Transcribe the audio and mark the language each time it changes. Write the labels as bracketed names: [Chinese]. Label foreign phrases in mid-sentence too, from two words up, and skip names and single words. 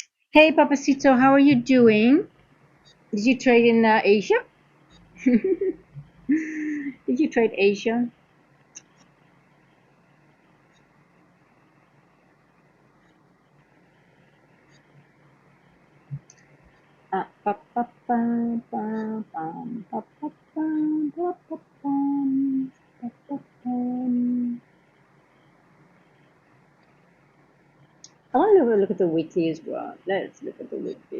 [English] Hey, Papacito, how are you doing? Did you trade in Asia? Did you trade Asia? Pa, pa, pam, pam, pam, pa, pa, pam, pa, pa, pam, pa, pa, pam. I want to look at the wiki as well. Let's look at the wiki.